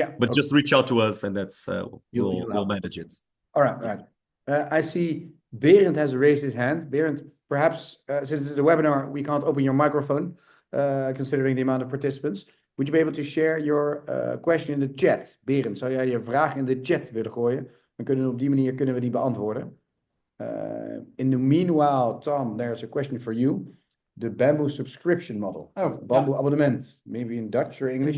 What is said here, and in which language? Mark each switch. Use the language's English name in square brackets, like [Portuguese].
[English] But just reach out to us, and that's we'll manage it. All right. I see Berend has raised his hand. Berend, perhaps since it's a webinar, we can't open your microphone, considering the amount of participants. Would you be able to share your question in the chat? [Dutch] Berend, zou jij je vraag in de chat willen gooien? Dan kunnen we op die manier we die beantwoorden. [English] In the meanwhile, Thom, there's a question for you. The bamboo subscription model. Bamboo abonnement. Maybe in Dutch or English.